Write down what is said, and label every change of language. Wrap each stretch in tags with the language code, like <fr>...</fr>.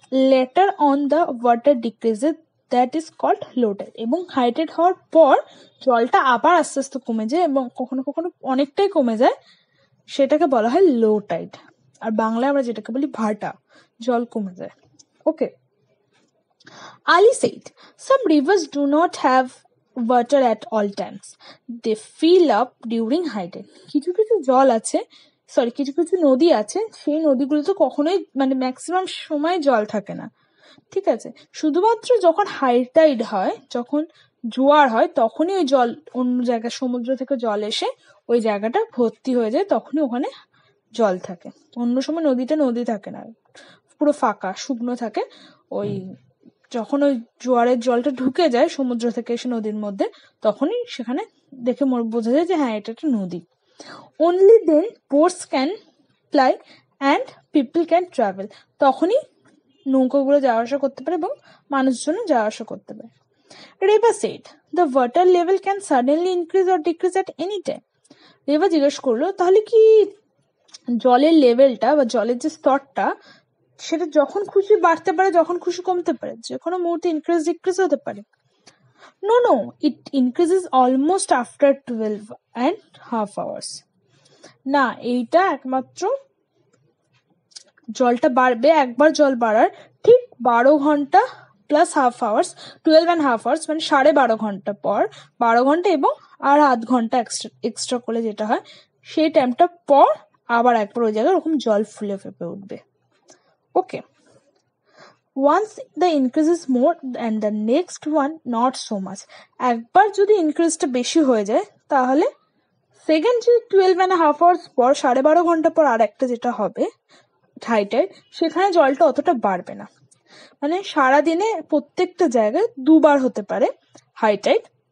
<en>Later on the water decreases, that is called low tide.</en> <bn>এবং high Tide হওয়ার পর জলটা আবার আস্তে আস্তে কমে যায় এবং কখনো কখনো অনেকটাই কমে যায়, সেটাকে বলা হয় লো টাইড। আর বাংলায় আমরা যেটাকে বলি ভাটা, জল কমে যায়।</bn> <en>Okay, Ali said, some rivers do not have water at all times. They fill up during high tide.</en> <bn>কিছু কিছু জল আছে, কিছু কিছু নদী আছে, সেই নদীগুলোতে কখনোই মানে ম্যাক্সিমাম সময় জল থাকে না, ঠিক আছে। শুধুমাত্র যখন হাই টাইড হয়, যখন জোয়ার হয়, তখনই ওই জল অন্য জায়গায় সমুদ্র থেকে জল এসে ওই জায়গাটা ভর্তি হয়ে যায়, তখনই ওখানে জল থাকে। অন্য সময় নদী থাকে না, পুরো ফাঁকা শুকনো থাকে। ওই যখন ওই জোয়ারের জলটা ঢুকে যায় সমুদ্র থেকে এসে নদীর মধ্যে, তখনই সেখানে দেখে বোঝা যায় যে হ্যাঁ, এটা একটা নদী।</bn> <en>only then boats can ply and people can travel,</en> <bn>তখনই নৌকাগুলো যাওয়া আসা করতে পারে এবং মানুষজন যাওয়া আসা করতে পারে।</bn> <en>Reva said, the water level can suddenly increase or decrease at any time.</en> <bn>Reba জিজ্ঞেস করলো, তাহলে কি জলের লেভেলটা বা জলের যে স্তরটা সেটা যখন খুশি বাড়তে পারে, যখন খুশি কমতে পারে, যে কোনো মুহূর্তে ইনক্রিজ ডিক্রিজ হতে পারে?</bn> <en>No, it increases almost after 12.5 hours.</en> <bn>না, এইটা একমাত্র জলটা বাড়বে, একবার জল বাড়ার ঠিক 12 ঘন্টা প্লাস হাফ আওয়ার্স, 12.5 hours মানে 12.5 ঘন্টা পর, 12 ঘন্টা এবং আর আধ ঘন্টা এক্সট্রা করলে যেটা হয়, সেই টাইমটা পর আবার একবার ওই জায়গায় ওরকম জল ফুলে ফেপে উঠবে।</bn> <en>Okay, once the increase is more and the next one not so much.</en> <bn>একবার যদি ইনক্রিজটা বেশি হয়ে যায় তাহলে সেকেন্ড যে 12.5 hours পর, 12.5 ঘন্টা পর আর একটা যেটা হবে হাই টাইড, সেখানে জলটা অতটা বাড়বে না। মানে সারাদিনে প্রত্যেকটা জায়গায় দুবার হতে পারে হাই টাইড।</bn>